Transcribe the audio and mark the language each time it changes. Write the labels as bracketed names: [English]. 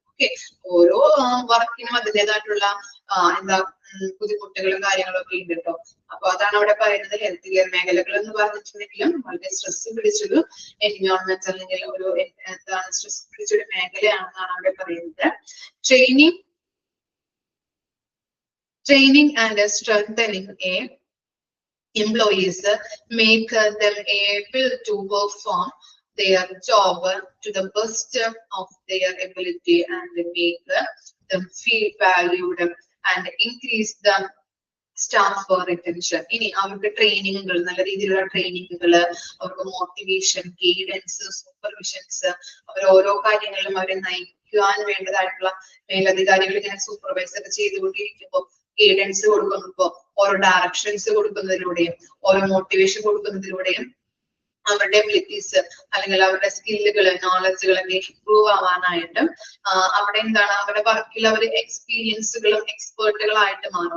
[Malayalam] Okay, ഓരോ വർക്കിനും അതിൻ്റെതായിട്ടുള്ള എന്താ ബുദ്ധിമുട്ടുകളും കാര്യങ്ങളൊക്കെ ഉണ്ട് കേട്ടോ. അപ്പൊ അതാണ് അവിടെ പറയുന്നത്. ഹെൽത്ത് കെയർ മേഖലകൾ എന്ന് പറഞ്ഞിട്ടുണ്ടെങ്കിലും വളരെ സ്ട്രെസ് പിടിച്ചൊരു എൻവയോൺമെന്റ് അല്ലെങ്കിൽ ഒരു എന്താണ് സ്ട്രെസ് പിടിച്ചൊരു മേഖലയാണെന്നാണ് അവിടെ പറയുന്നത്. [English] Training and strengthening employees make them able to perform their job to the best of their ability and make them feel valued and increase the staff retention. [Malayalam] ഇനി അവർക്ക് ട്രെയിനിങ്ങുകൾ, നല്ല രീതിയിലുള്ള ട്രെയിനിങ്ങുകൾ, അവർക്ക് മോട്ടിവേഷൻ, ഗൈഡൻസ്, സൂപ്പർവിഷൻസ്, അവർ ഓരോ കാര്യങ്ങളിലും അവരെ നയിക്കുവാൻ വേണ്ടതായിട്ടുള്ള മേലധികാരികൾ ഇങ്ങനെ സൂപ്പർവൈസ് ഒക്കെ ചെയ്തുകൊണ്ടിരിക്കുമ്പോൾ ഗൈഡൻസ് കൊടുക്കുമ്പോ ഓരോ ഡയറക്ഷൻസ് കൊടുക്കുന്നതിലൂടെയും ഓരോ മോട്ടിവേഷൻ കൊടുക്കുന്നതിലൂടെയും അവരുടെ എബിലിറ്റീസ് അല്ലെങ്കിൽ അവരുടെ സ്കില്ലുകൾ നോളജുകളൊക്കെ ഇംപ്രൂവ് ആവാനായിട്ടും അവിടെ എന്താണ് അവരുടെ വർക്കിൽ അവർ എക്സ്പീരിയൻസുകളും എക്സ്പേർട്ടുകളായിട്ട് മാറും.